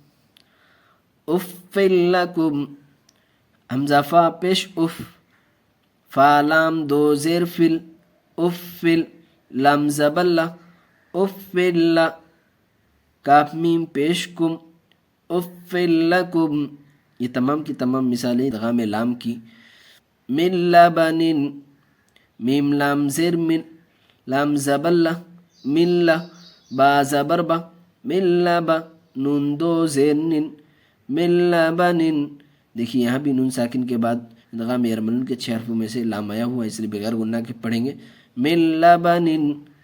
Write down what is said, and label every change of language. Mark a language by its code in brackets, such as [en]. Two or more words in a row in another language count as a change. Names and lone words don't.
[ar] افل لکم، [ur] حمزہ فا پیش اف، فا لام دو زیر فل، افل، لام زبر لا، افل لا، کاف میم پیش کم، [ar] افل لکم۔ [ur] یہ تمام کی تمام مثالیں ادغام لام کی۔ [ar] من لبن، [ur] میم لام زیر من، لام زبر لا، من لا، با زبر با، من لبا، نون دو زیر نن، [ar] من لبن۔ [ur] دیکھیے یہاں بھی نون ساکن کے بعد ادغام یرملون کے 6 حرفوں میں سے لام آیا ہوا ہے، اس لیے بغیر گنہ کے پڑھیں گے۔ [ar] من لبن